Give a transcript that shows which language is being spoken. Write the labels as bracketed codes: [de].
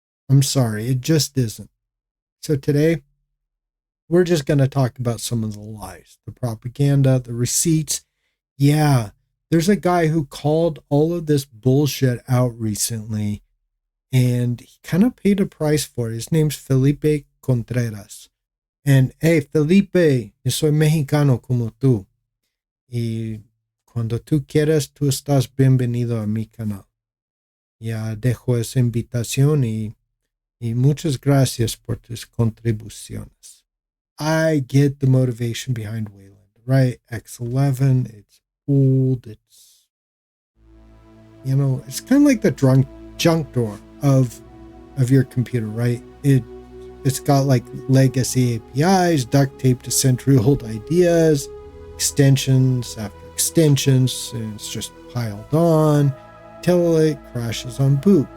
[en] I'm sorry, it just isn't. So today, we're just going to talk about some of the lies, the propaganda, the receipts. Yeah, there's a guy who called all of this bullshit out recently, and he kind of paid a price for it. His name's Filipe Contas. And, hey, [es] Felipe, yo soy mexicano como tú. Y cuando tú quieras, tú estás bienvenido a mi canal. Ya dejo esa invitación y muchas gracias por tus contribuciones. [en] I get the motivation behind Wayland, right? X11, it's old, it's kind of like the junk drawer of your computer, right? It's got like legacy APIs, duct tape to century-old ideas, extensions after extensions, and it's just piled on till it crashes on boot.